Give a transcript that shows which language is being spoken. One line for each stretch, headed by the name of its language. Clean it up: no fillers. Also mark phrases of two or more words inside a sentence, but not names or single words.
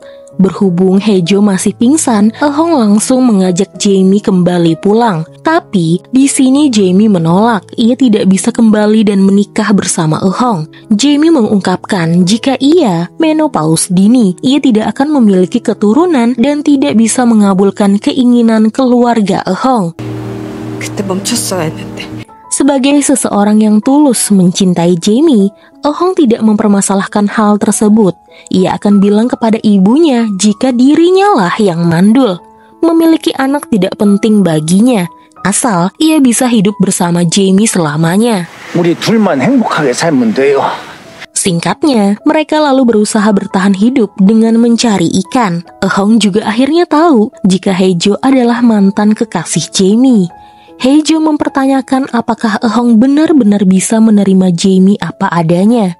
Indonesian: Berhubung Haejo masih pingsan, Hong langsung mengajak Jamie kembali pulang. Tapi di sini Jamie menolak. Ia tidak bisa kembali dan menikah bersama Hong. Jamie mengungkapkan jika ia menopause dini, ia tidak akan memiliki keturunan dan tidak bisa mengabulkan keinginan keluarga Hong.
Korean: 그때 멈췄어야 했는데.
Indonesian: Sebagai seseorang yang tulus mencintai Jamie, Hong tidak mempermasalahkan hal tersebut. Ia akan bilang kepada ibunya jika dirinya lah yang mandul. Memiliki anak tidak penting baginya, asal ia bisa hidup bersama Jamie selamanya.
Korean: 우리 둘만 행복하게 살면 돼요.
Indonesian: Singkatnya, mereka lalu berusaha bertahan hidup dengan mencari ikan. Hong juga akhirnya tahu jika Haejo adalah mantan kekasih Jamie. Haejo mempertanyakan apakah Hong benar-benar bisa menerima Jamie apa adanya.